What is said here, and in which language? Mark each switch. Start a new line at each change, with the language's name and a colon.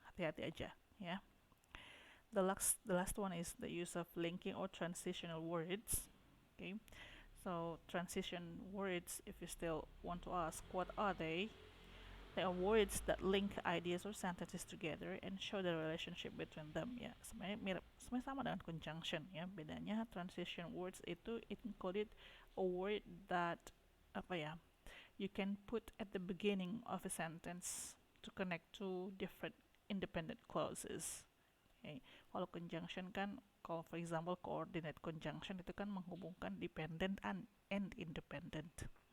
Indonesian: Hati-hati aja, ya.
English: The last one is the use of linking or transitional words. Okay, so transition words, if you still want to ask, what are they? They are words that link ideas or sentences together and show the relationship between them.
Indonesian: Ya, sebenarnya mirip, sebenarnya sama dengan conjunction ya.
English: Bedanya transition words itu it included a word that
Indonesian: apa ya,
English: you can put at the beginning of a sentence to connect two different independent clauses. Okay.
Indonesian: Kalau conjunction kan, kalau
English: for example
Indonesian: coordinate conjunction itu kan menghubungkan
English: dependent and independent.